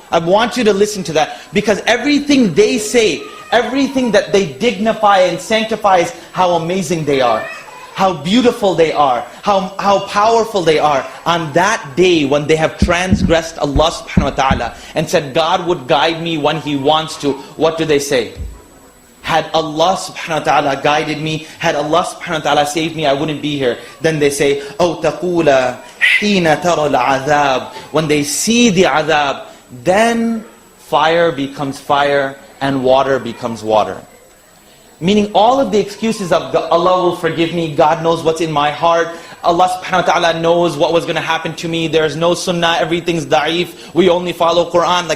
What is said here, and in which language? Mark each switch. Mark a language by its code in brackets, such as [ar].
[en] I want you to listen to that, because everything they say, everything that they dignify and sanctify is how amazing they are, how beautiful they are, how powerful they are. On that day when they have transgressed Allah subhanahu wa ta'ala and said, God would guide me when He wants to, what do they say? Had Allah subhanahu wa ta'ala guided me, had Allah subhanahu wa ta'ala saved me, I wouldn't be here. Then they say, [ar] أَوْ تَقُولَ حِينَ تَرَى الْعَذَابِ. [en] When they see the adhab, then fire becomes fire and water becomes water. Meaning all of the excuses of Allah will forgive me, God knows what's in my heart, Allah subhanahu wa ta'ala knows what was going to happen to me, there's no sunnah, everything's da'if, we only follow Qur'an.